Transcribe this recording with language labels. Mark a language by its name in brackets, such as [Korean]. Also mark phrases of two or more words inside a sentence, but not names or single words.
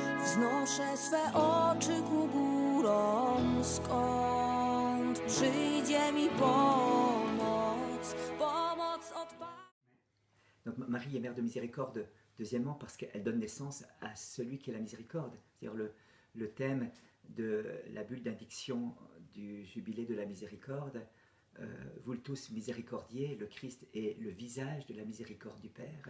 [Polish] Wznoszę swe oczy ku górom, skąd przyjdzie mi pomoc, pomoc od Pana. [French] Donc Marie est mère de miséricorde, deuxièmement parce qu'elle donne naissance à celui qui est la miséricorde. C'est-à-dire le thème de la bulle d'indiction du jubilé de la miséricorde, vous tous miséricordiez, le Christ est le visage de la miséricorde du Père.